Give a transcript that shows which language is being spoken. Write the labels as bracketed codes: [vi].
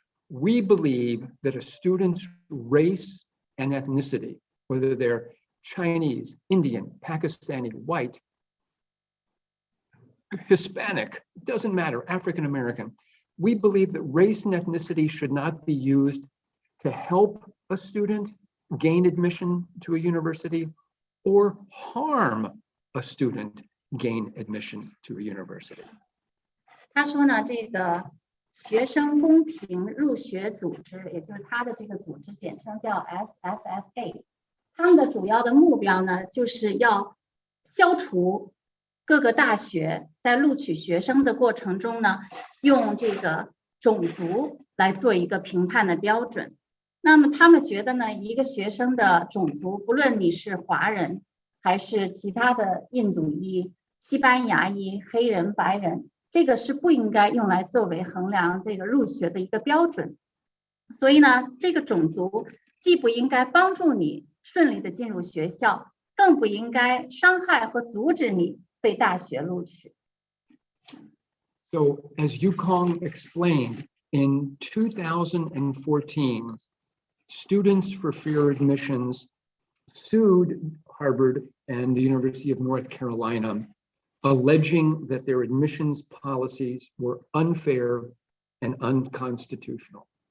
[en] We believe that a student's race and ethnicity, whether they're Chinese, Indian, Pakistani, white, Hispanic, doesn't matter, African American, we believe that race and ethnicity should not be used to help a student gain admission to a university or harm a student gain admission to a university. [zh] 他说呢，这个学生公平入学组织，也就是他的这个组织，简称叫 SFFA。他们的主要的目标呢，就是要消除各个大学在录取学生的过程中呢，用这个种族来做一个评判的标准。那么他们觉得呢，一个学生的种族，不论你是华人还是其他的印度裔、西班牙裔、黑人、白人，这个是不应该用来作为衡量这个入学的一个标准。所以呢，这个种族既不应该帮助你顺利的进入学校，更不应该伤害和阻止你被大学录取。 [en] So as Yukong explained, in 2014, Students for Fair Admissions sued Harvard and the University of North Carolina alleging that their admissions policies were unfair and unconstitutional.